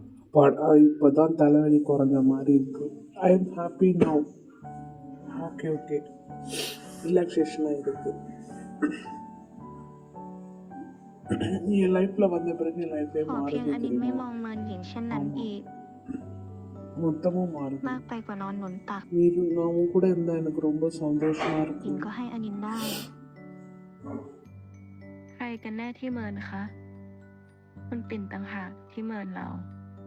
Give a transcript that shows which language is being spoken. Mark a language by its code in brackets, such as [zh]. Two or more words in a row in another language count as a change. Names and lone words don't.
[ta] இப்போதான் தலைவலி குறைஞ்ச மாதிரி இருக்கு. [en] I am happy now. Okay okay, [ta] ரிலாக்ஸேஷனாக இருக்கு. என் லைஃப்பில் வந்த பிறகு என் லைஃபே [th] ขอเพียง [ta] மாறுது [th] อันนินไม่ [ta] தெரியுமா? [th] มองมันอย่างเช่นนั้นอีก [ta] மொத்தமும் மாறுது. [th] มากไปกว่านอนหนุนตัก [ta] நான் உன் கூட இருந்தால் எனக்கு ரொம்ப சந்தோஷமா [th] หญิ [ta] இருக்கு. [th] งก็ให้อันนินได้ ใครกันแน่ที่เมินคะ คุณปิ่นต่างหากที่เมินเรา